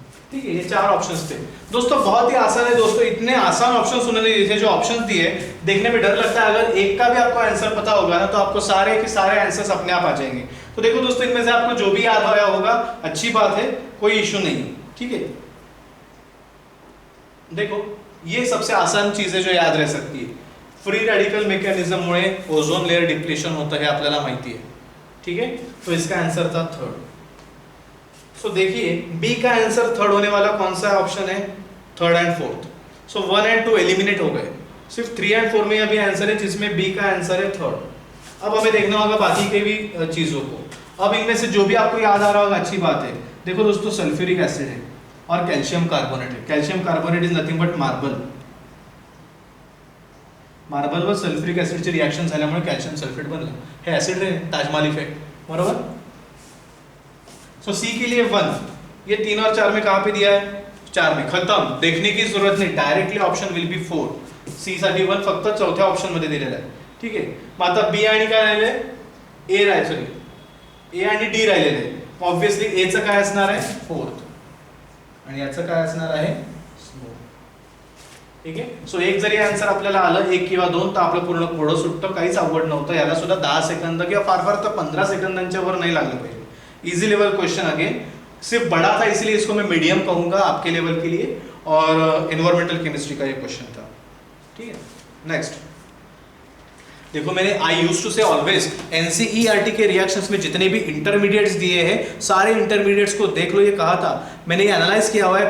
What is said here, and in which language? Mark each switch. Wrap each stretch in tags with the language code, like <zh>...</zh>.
<hi>ठीक है. ये 4 ऑप्शंस थे दोस्तों. बहुत ही आसान है दोस्तों. इतने आसान ऑप्शंस उन्होंने दिए थे. जो ऑप्शंस दिए देखने में डर लगता है, अगर एक का भी आपको आंसर पता होगा ना तो आपको सारे के सारे आंसर्स अपने आप आ जाएंगे. तो देखो दोस्तों, इनमें से आपको जो भी याद आया होगा अच्छी बात है, कोई इश्यू नहीं. ठीक है. देखो, ये सबसे आसान चीज है जो याद रह सकती है.</hi> <mr>फ्री रेडिकल मेकॅनिझम मुळे ओझोन लेयर डिप्लेशन होतं हे आपल्याला माहिती है.</mr> <hi>ठीक है. तो इसका आंसर था थर्ड. सो देखिए, बी का आंसर थर्ड होने वाला कौन सा ऑप्शन है? Third and fourth. So 1 and 2 eliminate हो गए. सिर्फ 3 and 4 में अभी आंसर है जिसमें बी का आंसर है थर्ड. अब हमें देखना होगा बाकी के भी चीजों को. अब इनमें से जो भी आपको याद आ रहा होगा अच्छी बात है. देखो दोस्तों, सल्फ्यूरिक एसिड है और</hi> <en>Calcium carbonate है. Calcium carbonate is nothing but marble.</en> <mr>मार्बलवर sulphuric ऍसिडचे reaction झाल्यामुळे कॅल्शियम सल्फेट बनलं. हे ऍसिड रे,</mr> <en>Taj Mahal effect.</en> <hi>बरोबर. सो सी के लिए 1. ये 3 और 4 में कहां पे दिया है? 4 में. खत्म. देखने की जरूरत नहीं,</hi> <en>Directly option will be 4.</en> <mr>C साठी 1 फक्त चौथ्या ऑप्शन मध्ये दिलेला आहे. ठीक आहे. मग आता बी आणि काय राहिले? ए राहिले, सॉरी, ए आणि डी राहिलेले. ऑब्वियसली ए चं काय असणार आहे? फोर्थ. आणि याचं काय असणार आहे? स्मोक. ठीक आहे. सो एक जरी आन्सर आपल्याला आलं 1 किंवा 2 तर आपलं पूर्ण कोडं सुटतं. काहीच अवघड नव्हतं. याला सुद्धा 10 सेकंद किंवा फार फार तर 15 सेकंदांच्या वर नाही लागलं पाहिजे.</mr> <hi>Easy level question again. सिर्फ बड़ा था इसलिए इसको मैं मीडियम कहूंगा आपके लेवल के लिए. और एनवायरमेंटल केमिस्ट्री का ये क्वेश्चन था। ठीक है, नेक्स्ट देखो, मैंने</hi> <en>I use to say always</en> <hi>एनसीईआरटी के रिएक्शंस में जितने भी इंटरमीडिएट्स दिए हैं सारे इंटरमीडिएट्स को देख लो, ये कहा था मैंने, ये एनालाइज किया हुआ है।</hi>